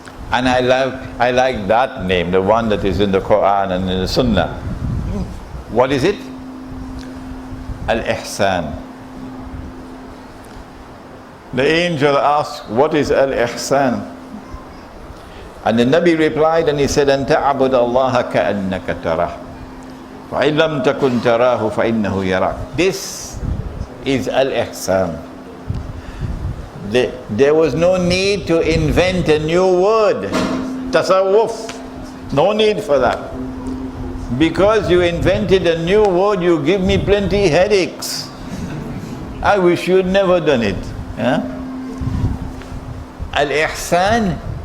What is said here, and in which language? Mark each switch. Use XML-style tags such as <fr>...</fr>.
<en>And I like that name, the one that is in the Quran and in the Sunnah. What is it? Al-Ihsan. The angel asked, what is Al-Ihsan? And the Nabi replied and he said,</en> <ar>أَن تَعْبُدَ اللَّهَ كَأَنَّكَ تَرَاهُ فَإِن لَمْ تَكُنْ تَرَاهُ فَإِنَّهُ يَرَاكَ.</ar> <en>This is Al-Ihsan. There was no need to invent a new word. Tasawwuf. No need for that. Because you invented a new word, you give me plenty headaches. I wish you'd never done it. Al-Ihsan</en>